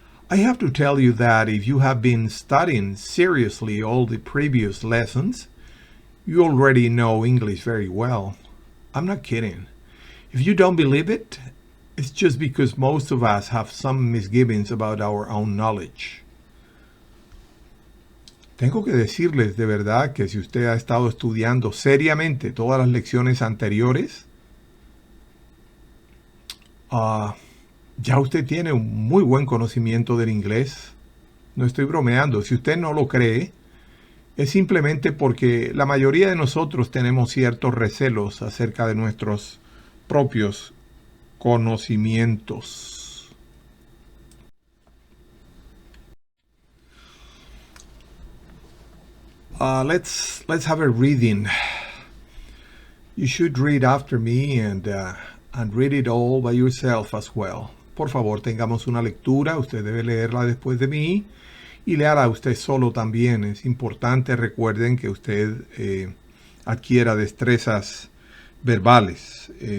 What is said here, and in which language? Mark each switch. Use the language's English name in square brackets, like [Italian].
[English] I have to tell you that if you have been studying seriously all the previous lessons, you already know English very well. I'm not kidding. If you don't believe it, it's just because most of us have some misgivings about our own knowledge. [Spanish] Tengo que decirles de verdad que si usted ha estado estudiando seriamente todas las lecciones anteriores, ya usted tiene un muy buen conocimiento del inglés. No estoy bromeando. Si usted no lo cree, es simplemente porque la mayoría de nosotros tenemos ciertos recelos acerca de nuestros propios conocimientos. [English] Let's have a reading. You should read after me and read it all by yourself as well. [Spanish] por favor, tengamos una lectura. Usted debe leerla después de mí y léala usted solo también. Es importante, recuerden, que usted adquiera destrezas verbales.